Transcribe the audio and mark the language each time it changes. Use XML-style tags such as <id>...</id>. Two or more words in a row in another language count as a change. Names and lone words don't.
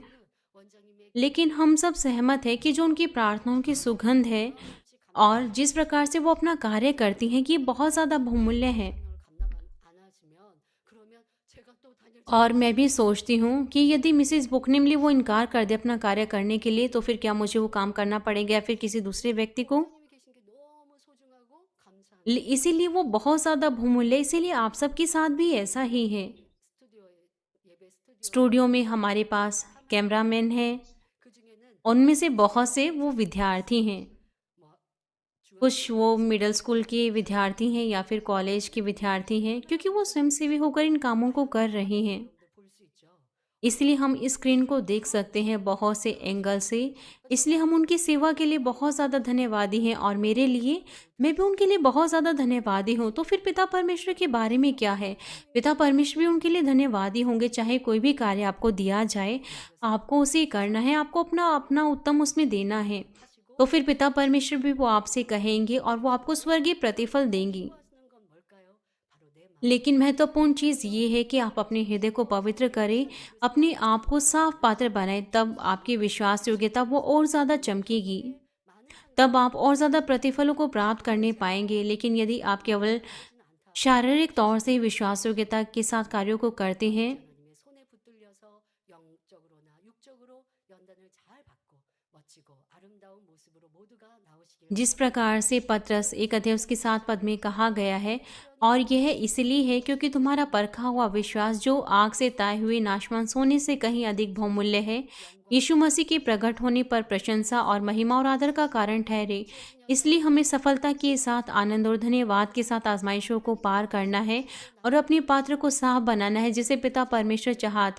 <hi>लेकिन हम सब सहमत हैं कि जो उनकी प्रार्थनाओं की सुगंध है और जिस प्रकार से वो अपना कार्य करती हैं, ये बहुत ज़्यादा बहुमूल्य है। और मैं भी सोचती हूँ कि यदि मिसेस बुकनिमली वो इनकार कर दे अपना कार्य करने के लिए, तो फिर क्या मुझे वो काम करना पड़ेगा या फिर किसी दूसरे व्यक्ति को?</hi> <ko>하나님이 계신 게 너무 소중하고 감사합니다.</ko> <hi>इसीलिए वो बहुत ज़्यादा बहुमूल्य है, इसीलिए आप सबके साथ भी ऐसा ही है।</hi> <ko>스튜디오에 예배 스튜디오에</ko> <hi>स्टूडियो में हमारे पास कैमरामैन हैं,</hi> <ko>그중에는</ko> <hi>उनमें से बहुत से वो विद्यार्थी हैं।</hi> <ko>뭐</ko> <hi>कुछ वो</hi> <en>middle school</en> <hi>के विद्यार्थी हैं या फिर कॉलेज के विद्यार्थी हैं, क्योंकि वो स्वयंसेवी होकर इन कामों को कर रहे हैं।</hi> <ko>볼수 있죠.</ko> <hi>इसलिए हम इस स्क्रीन को देख सकते हैं बहुत से एंगल से। इसलिए हम उनकी सेवा के लिए बहुत ज़्यादा धन्यवादी हैं और मेरे लिए मैं भी उनके लिए बहुत ज़्यादा धन्यवादी हूँ। तो फिर पिता परमेश्वर के बारे में क्या है? पिता परमेश्वर भी उनके लिए धन्यवादी होंगे। चाहे कोई भी कार्य आपको दिया जाए, आपको उसे करना है, आपको अपना अपना उत्तम उसमें देना है। तो फिर पिता परमेश्वर भी वो आपसे कहेंगे और वो आपको स्वर्गीय प्रतिफल देंगी।</hi> <ko>하시는 건 뭘까요? 바로 내 마음.</ko> <hi>लेकिन महत्वपूर्ण चीज़ ये है कि आप अपने हृदय को पवित्र करें, अपने आप को साफ पात्र बनाएं, तब आपकी विश्वास योग्यता वो और ज़्यादा चमकेगी। तब आप और ज़्यादा प्रतिफलों को प्राप्त करने पाएंगे। लेकिन यदि आप केवल शारीरिक तौर से विश्वास योग्यता के साथ कार्यों को करते हैं,</hi> <ko>하나님의 손에 붙들려서 영적으로나 육적으로 연단을 잘 받고 멋지고 아름다운 모습으로 모두가 나오시길</ko> <hi>जिस प्रकार से पतरस 1 अध्याय उसके 7 पद में कहा गया है, और यह इसलिए है क्योंकि तुम्हारा परखा हुआ विश्वास जो आग से ताए हुए नाशवान सोने से कहीं अधिक बहुमूल्य है, यीशु मसीह के प्रकट होने पर प्रशंसा और महिमा और आदर का कारण ठहरे। इसलिए हमें सफलता के साथ आनंद और धन्यवाद के साथ आजमाइशों को पार करना है और अपने पात्र को साफ बनाना है, जिसे पिता परमेश्वर चाहते।</hi>